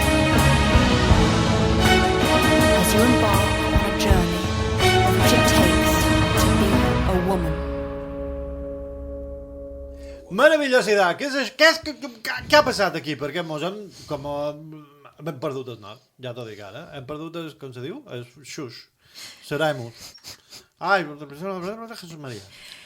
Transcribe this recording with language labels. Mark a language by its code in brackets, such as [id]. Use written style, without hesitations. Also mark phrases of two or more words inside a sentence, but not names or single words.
[en] As you embark on a journey which it takes to be a woman. [ca] Meravellosidad. Què ha passat aquí? Perquè mos hem perdut el nom. Ja t'ho dic ara. Hem perdut, com se diu? El xux. Seremus. Ai, Jesús Maria.